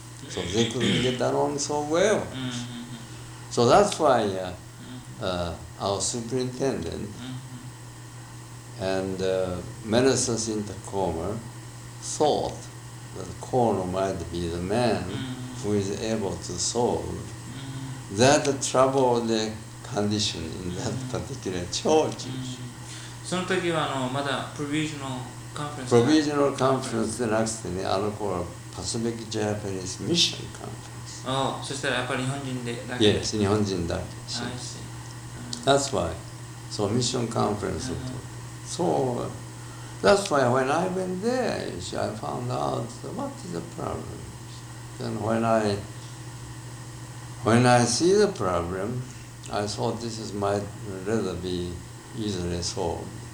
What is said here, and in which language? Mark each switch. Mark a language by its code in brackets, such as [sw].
[en] So they couldn't get along so well. So that's why our superintendent and ministers in Tacoma thought that Kono might be the man who is able to solve that troubled condition in that particular church. [ja] その時はまだプロビジョナルカンフェレンス。プロビジョナルカンフェレンスでなくてね、あの頃はパシフィックジャパニーズミッションカンフェレンス。おお、そしたらやっぱり日本人でだけ。 Yes, 日本人だけ。 [en] I see. That's why. [ja] So ミッションカンフェレンスと。 [en] So that's why when I went there, you see, I found out what is the problem. Then when I see the problem, I thought this is might rather be easily solved.